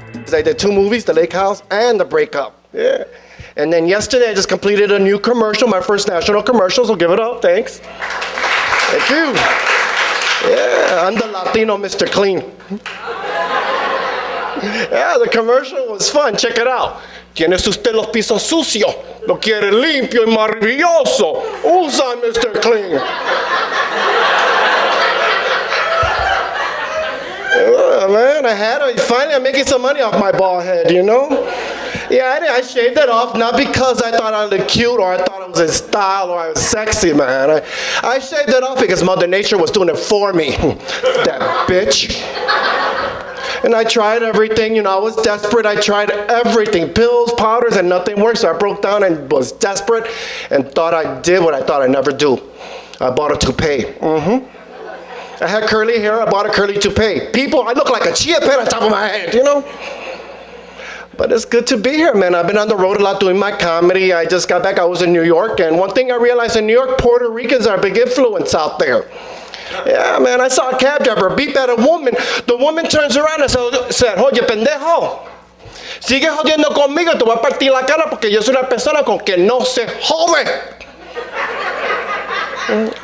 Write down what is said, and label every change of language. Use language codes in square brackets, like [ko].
[en] I did 2 movies, The Lake House and The Breakup. Yeah. And then yesterday I just completed a new commercial, my first national commercial, so give it up, thanks. Thank you. Yeah, I'm the Latino Mr. Clean. Yeah, the commercial was fun, check it out. [es] ¿Tienes usted los pisos sucios? ¿Lo quiere limpio y maravilloso? Usa Mr. Clean. [en] Man, finally I'm making some money off my bald head, you know? Yeah, I shaved it off, not because I thought I looked cute or I thought it was in style or I was sexy, man. I shaved it off because Mother Nature was doing it for me. That bitch. And I tried everything, you know, I was desperate. I tried everything, pills, powders, and nothing worked. So I broke down and was desperate and thought I did what I thought I'd never do. I bought a toupee. I had curly hair, I bought a curly toupee. People, I look like a chia pet on top of my head, you know? But it's good to be here, man. I've been on the road a lot doing my comedy. I just got back, I was in New York, and one thing I realized in New York, Puerto Ricans are a big influence out there. Yeah, man, I saw a cab driver beep at a woman. The woman turns around and said, [es] oye, pendejo, sigue jodiendo conmigo, te voy a partir la cara porque yo soy una persona con que no se jode.